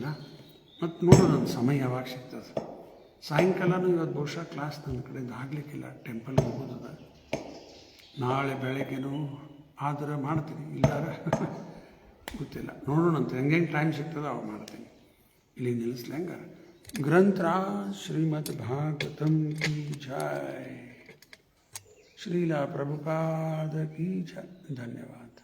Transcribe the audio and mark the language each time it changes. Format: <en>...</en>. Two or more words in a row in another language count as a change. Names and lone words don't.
<kn>ಮತ್ತು ನೋಡೋಣ ನನ್ನ ಸಮಯ ಯಾವಾಗ ಸಿಗ್ತದೆ. ಸಾಯಂಕಾಲನೂ ಇವತ್ತು ಬಹುಶಃ ಕ್ಲಾಸ್ ನನ್ನ ಕಡೆಯಿಂದ ಆಗಲಿಕ್ಕಿಲ್ಲ, ಟೆಂಪಲ್ಗೆ ಹೋಗೋದದ. ನಾಳೆ ಬೆಳಗ್ಗೆನೂ ಆದ್ರೆ ಮಾಡ್ತೀನಿ, ಇಲ್ಲಾರ ಗೊತ್ತಿಲ್ಲ, ನೋಡೋಣಂತೆ. ಹೆಂಗೆ ಟೈಮ್ ಸಿಗ್ತದೆ ಅವಾಗ ಮಾಡ್ತೀನಿ. ಇಲ್ಲಿ ನಿಲ್ಲಿಸ್ಲಿ ಹಂಗಾರೆ.</kn> <hi>ग्रंथराज श्रीमद् भागवतम की जय, श्रीला प्रभुपाद की जय. धन्यवाद.</hi>